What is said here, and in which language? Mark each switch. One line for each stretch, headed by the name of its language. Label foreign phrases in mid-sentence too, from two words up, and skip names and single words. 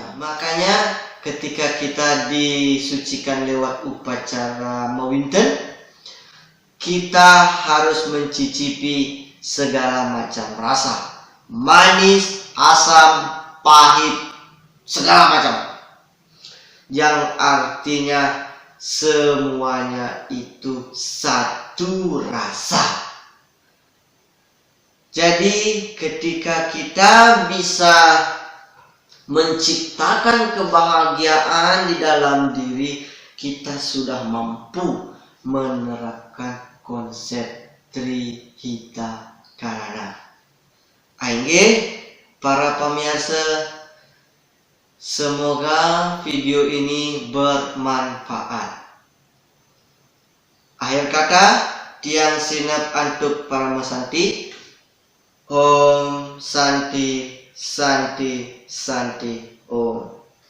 Indonesian: Makanya ketika kita disucikan lewat upacara Mawinten, kita harus mencicipi segala macam rasa, manis, asam, pahit, segala macam, yang artinya semuanya itu satu rasa. Jadi ketika kita bisa menciptakan kebahagiaan di dalam diri, kita sudah mampu menerapkan konsep Trihita Karana. Aingge, para pemirsa, semoga video ini bermanfaat. Akhir kata,
Balinese: tiang sinap antuk Paramasanti.
Sanskrit: Om Santi Santi Santi Om.